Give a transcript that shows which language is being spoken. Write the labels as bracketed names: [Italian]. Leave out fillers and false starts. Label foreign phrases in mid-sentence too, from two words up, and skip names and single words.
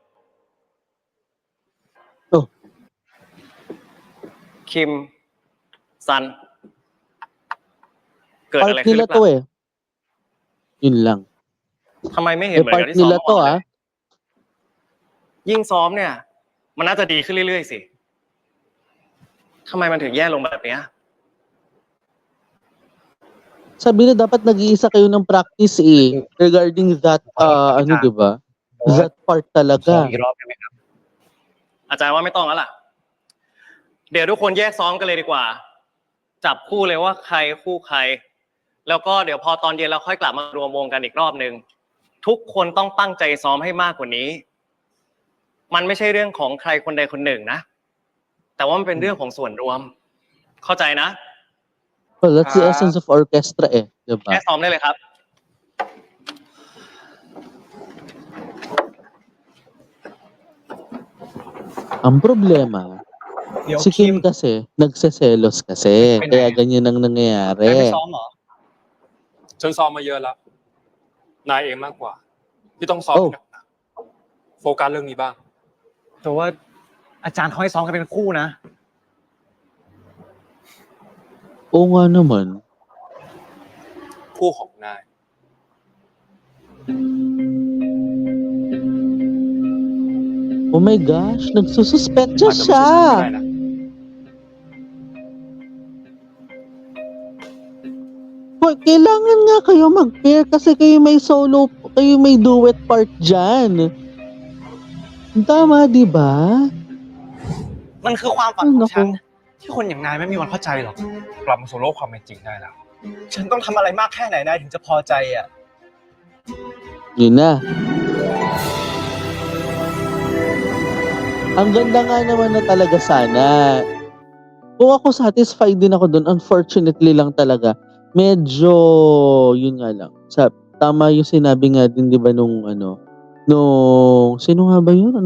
[Thai] Oh. คิม ซัน เกิดอะไร [Filipino] Part [Thai] ขึ้นหรื [Filipino] nila [Thai] อเป [Filipino] to [Thai] ล่า [Filipino] eh. Yun lang. [Thai] ทำไมไม่เห็น [Filipino] Eh, [Thai] เหมือนกับ [Filipino] part [Thai] ที่ซ้อม [Filipino] nila [Thai] มา [Filipino] to [Thai] ก่อนเลย [Filipino] ah. [Thai] ยิ่งซ้อมเนี่ย มันน่าจะดีขึ้นเรื่อยๆสิ ทำไมมันถึงแย่ลงแบบเนี้ย [Filipino] Sabi na dapat nag-iisa kayo ng practice eh. [English] Regarding that, [Filipino] ano diba? [English] That part [Thai] ซ้อม [Filipino] talaga. [Thai] อีกรอบได้ไหมครับ อาจารย์ว่าไม่ต้องแล้วล่ะ เดี๋ยวทุกคนแยกซ้อมกันเลยดีกว่า จับคู่เลยว่าใครคู่ใคร แล้วก็เดี๋ยวพอตอนเย็นเราค่อยกลับมารวมวงกันอีกรอบนึง ทุกคนต้องตั้งใจซ้อมให้มากกว่านี้ มันไม่ใช่เรื่องของใครคนใดคนหนึ่งนะ แต่ว่ามันเป็นเรื่องของส่วนรวม เข้าใจนะ [English] Well, that's the essence of orchestra eh. [Thai] แค่ [Filipino] Diba? [Thai] ซ้อมได้เลยครับ [Filipino] Ang problema, si Kim kasi, nagseselos kasi. Kaya ganyan ang [Thai] ไม่ [Filipino] nangyayari. [Thai] ซ้อมเหรอ ฉันซ้อมมาเยอะแล้ว นายเองมากกว่า ที่ต้องซ้อมหนักๆโฟกัสเรื่องนี้บ้าง แต่ว่าอาจารย์เขาให้ซ้อมกันเป็นคู่นะ [Filipino] Oo nga naman. [Thai] คู่ของนาย [English] Oh my gosh, [Filipino] nagsususpetsa [Thai] อาจจะไม่ [Filipino] siya. [Thai] ใช่ฉันก็ได้นะ [Filipino] Hoy, kailangan nga kayo mag-pair kasi kayo may solo, kayo may [English] duet part [Filipino] dyan. Tama, di ba? [Thai] มันคือความฝัน [Filipino] Ay, [Thai] ของฉัน [Filipino] naku. [Thai] ที่คนอย่างนายไม่มีวันเข้าใจหรอก กลับมาโซโล่ความเป็นจริงได้แล้ว ฉันต้องทำอะไรมากแค่ไหนนายถึงจะพอใจอ่ะ [Filipino] Yun na. Ang ganda nga naman na talaga sana. Kung ako satisfied din ako dun, unfortunately lang talaga, medyo, yun nga lang. Tama yung sinabi nga din, di ba, nung sino nga ba yun?